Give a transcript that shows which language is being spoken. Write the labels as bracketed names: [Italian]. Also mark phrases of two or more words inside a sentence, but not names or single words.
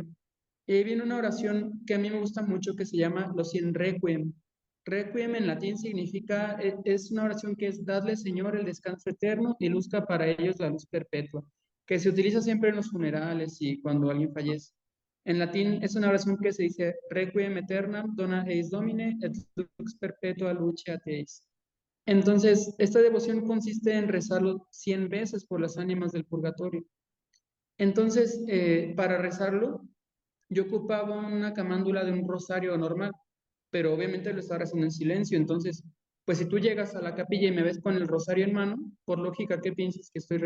[Spanish] Y ahí viene una oración que a mí me gusta mucho que se llama Los Cien Requiem. Requiem en latín significa, es una oración que es Dadle, Señor, el descanso eterno y luzca para ellos la luz perpetua, que se utiliza siempre en los funerales y cuando alguien fallece. En latín es una oración que se dice [Latin] Requiem aeternam dona eis Domine et lux perpetua luceat eis. [Spanish] Entonces, esta devoción consiste en rezarlo 100 veces por las ánimas del purgatorio. Entonces, para rezarlo, yo ocupaba una camándula de un rosario normal, pero obviamente lo estaba rezando en silencio. Entonces, pues si tú llegas a la capilla y me ves con el rosario en mano, por lógica, ¿qué piensas que estoy